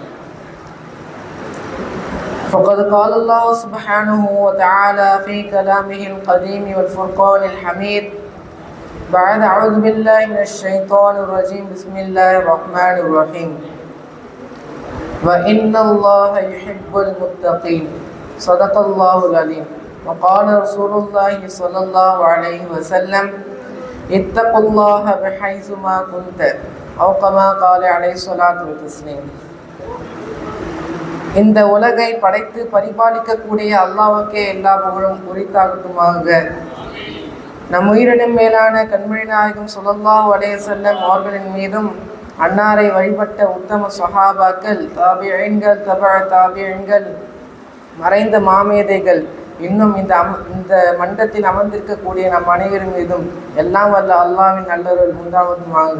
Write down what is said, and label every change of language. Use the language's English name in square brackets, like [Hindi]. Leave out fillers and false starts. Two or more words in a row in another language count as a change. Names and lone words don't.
[Arabic] فقد قال الله سبحانه وتعالى في كلامه القديم والفرقان الحميد بعد أعوذ بالله من الشيطان الرجيم بسم الله الرحمن الرحيم وإن الله يحب المتقين صدق الله العليم. وقال رسول الله صلى الله عليه وسلم اتقوا الله بحيث ما كنت أو كما قال عليه الصلاة والتسليم. [Tamil] இந்த உலகை படைத்து பரிபாலிக்கக்கூடிய அல்லாஹ்வுக்கே எல்லா புகழும் உரித்தாகட்டுமாக. நம் உயிரினும் மேலான கண்மணி நாயகம் [Arabic] صلى الله عليه وسلم [Tamil] அவர்களின் மீதும் அன்னாரை வழிபட்ட உத்தம சஹாபாக்கள், தாபிஈன்கள், தாபிஈன்கள், மறைந்த மாமேதைகள், இன்னும் இந்த மண்டத்தில் அமர்ந்திருக்கக்கூடிய நம் அனைவரும் மீதும் எல்லாம் வல்ல அல்லாஹ்வின் நல்லருள் உண்டாவதுமாக.